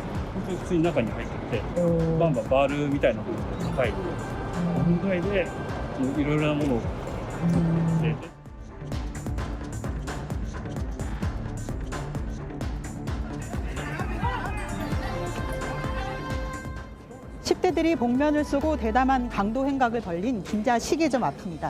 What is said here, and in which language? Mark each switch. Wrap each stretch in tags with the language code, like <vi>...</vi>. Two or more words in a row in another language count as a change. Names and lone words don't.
<ja>本当に普通に中に入ってて、バンバンバールみたいなものを叩いて、5分ぐらいでいろいろなものを取って。</ja> <ko>10대들이 복면을 쓰고 대담한 강도 행각을 벌린 긴자 시계점 앞입니다.</ko>